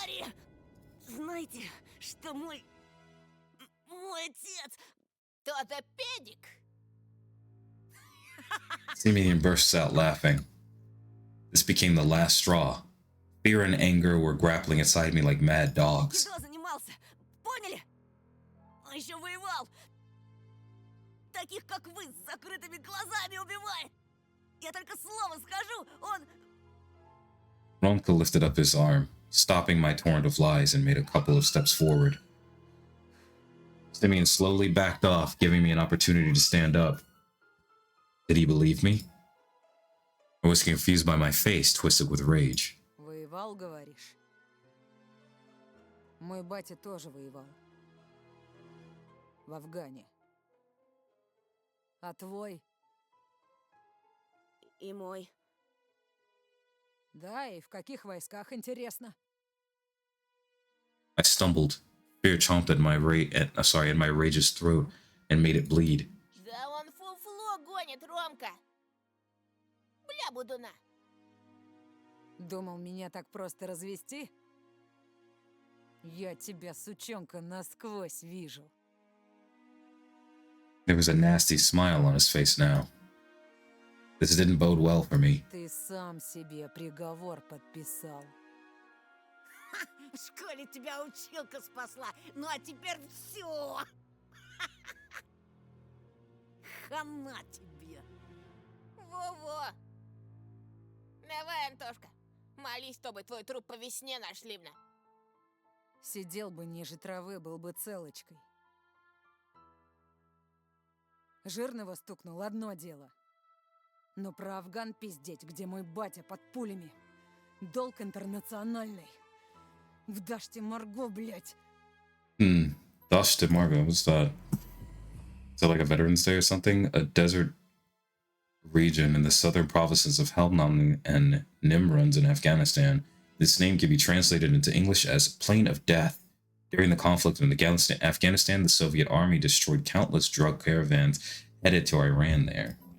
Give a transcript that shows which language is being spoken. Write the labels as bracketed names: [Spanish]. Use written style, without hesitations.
[Russian] Пари! Знаете, что мой отец... Кто-то педик? [English] Simeon bursts out laughing. This became the last straw. Fear and anger were grappling inside me like mad dogs. [Russian] Едой занимался, поняли? Он еще воевал. Таких, как вы, с закрытыми глазами убивает. Я только слово скажу, он... [English] Ren'Py lifted up his arm, stopping my torrent of lies, and made a couple of steps forward. Simeon slowly backed off, giving me an opportunity to stand up. Did he believe me? I was confused by my face, twisted with rage. [Russian] Воевал, говоришь? Мой батя тоже воевал. В Афгане. А твой? И мой. Да, и в каких войсках, интересно? [English] I stumbled. Fear chomped at my in my rage's throat and made it bleed. [Russian] Да он фуфло гонит, Ромка. Бля, будуна. Думал, меня так просто развести? Я тебя, сучонка, насквозь вижу. [English] There was a nasty smile on his face now. This didn't bode well for me. [Russian] Ты сам себе приговор подписал. В школе тебя училка спасла, ну а теперь все. Хана тебе. Во-во. Давай, Антошка, молись, чтобы твой труп по весне нашли мне. Сидел бы ниже травы, был бы целочкой. Жирного стукнул, одно дело. Но про Афган пиздеть, где мой батя под пулями. Долг интернациональный. В Даште Марго, блядь. [English] Dashte Margo, what's that? Is that like a Veterans Day or something? A desert region in the southern provinces of Helmand and Nimruns in Afghanistan. This name can be translated into English as Plain of Death. During the conflict in Afghanistan, the Soviet army destroyed countless drug caravans headed to Iran there.